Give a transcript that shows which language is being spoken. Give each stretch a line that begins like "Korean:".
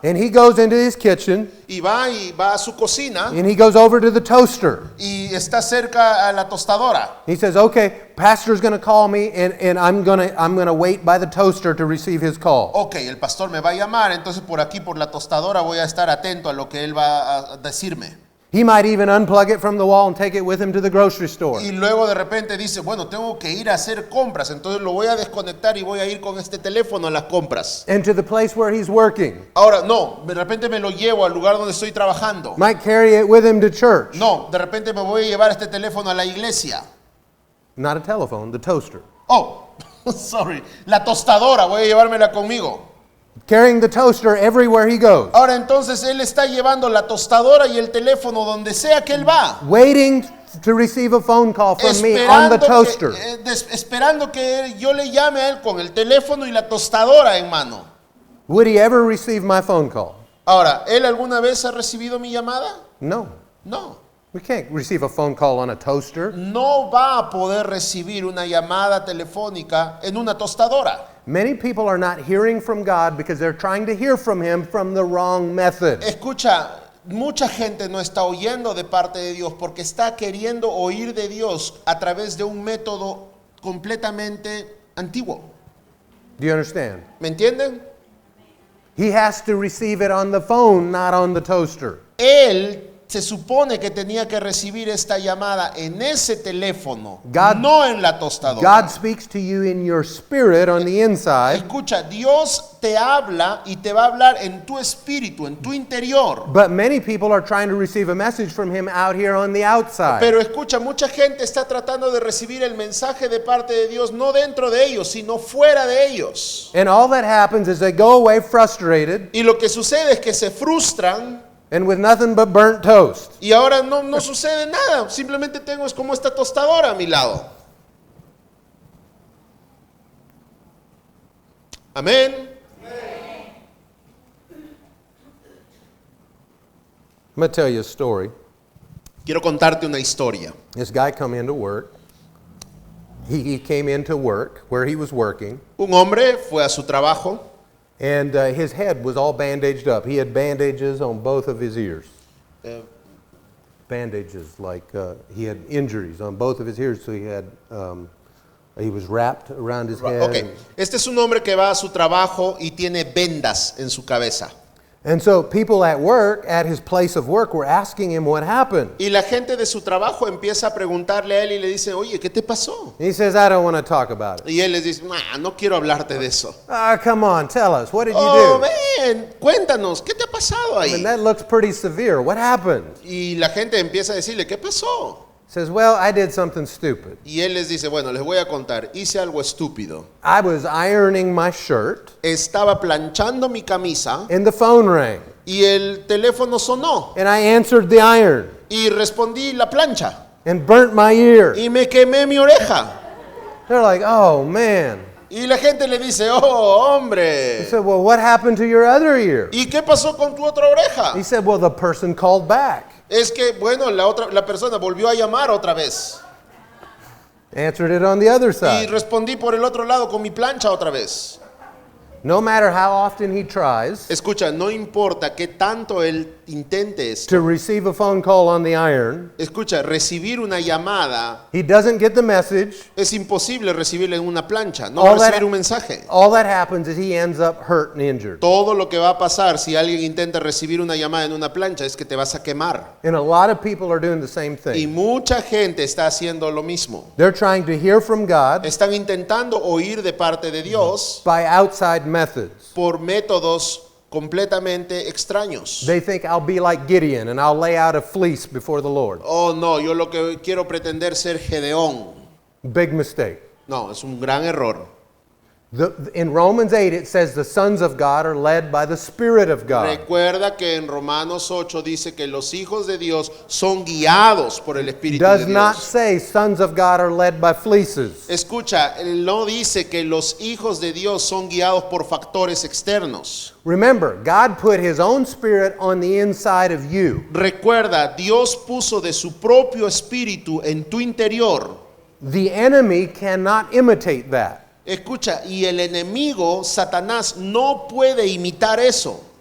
English: and he goes into his kitchen,
Spanish: y va a su cocina
English: and he goes over to the toaster.
Spanish: y está cerca a la tostadora.
English: He says, okay, pastor's going to call me, and I'm gonna wait by the toaster to receive his call.
Spanish: Ok, el pastor me va a llamar, entonces por aquí, por la tostadora, voy a estar atento a lo que él va a decirme.
English: He might even unplug it from the wall and take it with him to the grocery store.
Spanish: Y luego de repente dice, bueno, tengo que ir a hacer compras, entonces lo voy a desconectar y voy a ir con este teléfono a las compras.
English: And to the place where he's working.
Spanish: Ahora, no, de repente me lo llevo al lugar donde estoy trabajando.
English: Might carry it with him to church.
Spanish: No, de repente me voy a llevar este teléfono a la iglesia.
English: Not a telephone, the toaster. Oh, sorry,
Spanish: la tostadora, voy a llevármela conmigo.
English: Carrying the toaster everywhere he goes.
Spanish: Ahora entonces él está llevando la tostadora y el teléfono donde sea que él va.
English: Waiting to receive a phone call from me on the toaster.
Spanish: Esperando que yo le llame a él con el teléfono y la tostadora en mano.
English: Would he ever receive my phone call?
Spanish: Ahora, ¿él alguna vez ha recibido mi llamada?
English: No.
Spanish: No.
English: We can't receive a phone call on a toaster.
Spanish: No va a poder recibir una llamada telefónica en una tostadora.
English: Many people are not hearing from God because they're trying to hear from him from the wrong method.
Spanish: Escucha, mucha gente no está oyendo de parte de Dios porque está queriendo oír de Dios a través de un método completamente antiguo.
English: Do you understand?
Spanish: ¿Me entienden?
English: He has to receive it on the phone, not on the toaster.
Spanish: Él se supone que tenía que recibir esta llamada en ese teléfono,
English: God-
Spanish: no en la tostadora.
English: God speaks to you in your spirit on the inside,
Spanish: Escucha, Dios te habla y te va a hablar en tu espíritu, en tu interior.
English: but many people are trying to receive a message from him out here on the outside.
Spanish: Pero escucha, mucha gente está tratando de recibir el mensaje de parte de Dios no dentro de ellos, sino fuera de ellos.
English: And all that happens is they go away frustrated
Spanish: Y lo que sucede es que se frustran
English: and with nothing but burnt toast.
Spanish: y ahora no sucede nada. Simplemente tengo es como esta tostadora a mi lado. Amén.
English: I'm going to tell you a story.
Spanish: Quiero contarte una historia.
English: This guy come into work. He came into work where he was working,
Spanish: Un hombre fue a su trabajo
English: and his head was all bandaged up. He had bandages on both of his ears. eh, Bandages, like he had injuries on both of his ears, so he was wrapped around his head.
Spanish: Ok, este es un hombre que va a su trabajo y tiene vendas en su cabeza.
English: And so people at work, at his place of work, were asking him what happened.
Spanish: Y la gente de su trabajo empieza a preguntarle a él y le dice, oye, ¿qué te pasó?
English: He says, I don't want to talk about it.
Spanish: Y él les dice, "Nah, no quiero hablarte de eso.
English: Ah, come on, tell us. What did you Oh, do?
Spanish: ven, cuéntanos, ¿qué te ha pasado
English: I mean,
Spanish: ahí?
English: that looks pretty severe. What happened?
Spanish: Y la gente empieza a decirle, ¿qué pasó?
English: Says, well, I did something stupid.
Spanish: Y él les dice, bueno, les voy a contar, hice algo estúpido.
English: I was ironing my shirt,
Spanish: Estaba planchando mi camisa
English: and the phone rang.
Spanish: y el teléfono sonó
English: And I answered the iron
Spanish: y respondí la plancha
English: and burnt my ear.
Spanish: y me quemé mi oreja.
English: They're like, oh, man.
Spanish: Y la gente le dice, oh,
English: He
Spanish: hombre,
English: said, well, what happened to your other ear?
Spanish: ¿y qué pasó con tu otra oreja?
English: He said, well, the person called back.
Spanish: Es que, bueno, la persona volvió a llamar otra vez.
English: Answered it on the other
Spanish: Y
English: side.
Spanish: respondí por el otro lado con mi plancha otra vez.
English: No matter how often he tries
Spanish: Escucha, no importa qué tanto él intente esto.
English: to receive a phone call on the iron,
Spanish: Escucha, recibir una llamada he doesn't get the message. es imposible recibirla en una plancha. No
English: All
Spanish: va a
English: that-
Spanish: recibir un mensaje.
English: All that happens is he ends up hurt and injured.
Spanish: Todo lo que va a pasar si alguien intenta recibir una llamada en una plancha es que te vas a quemar.
English: And a lot of people are doing the same
Spanish: Y
English: thing.
Spanish: mucha gente está haciendo lo mismo.
English: They're trying to hear from God
Spanish: Están intentando oír de parte de Dios
English: by outside methods.
Spanish: por métodos completamente extraños.
English: They think I'll be like Gideon and I'll lay out a fleece before the Lord.
Spanish: Oh, no, yo lo que quiero pretender ser Gedeón.
English: Big mistake.
Spanish: No, es un gran error.
English: In Romans 8 it says the sons of God are led by the Spirit of God.
Spanish: Recuerda que en Romanos 8 dice que los hijos de Dios son guiados por el Espíritu
English: Does
Spanish: de
English: not
Spanish: Dios.
English: say sons of God are led by fleeces.
Spanish: Escucha, él no dice que los hijos de Dios son guiados por factores externos.
English: Remember, God put his own spirit on the inside of you.
Spanish: Recuerda, Dios puso de su propio espíritu en tu interior.
English: The enemy cannot imitate that.
Spanish: Escucha, y el enemigo, Satanás, no puede imitar eso.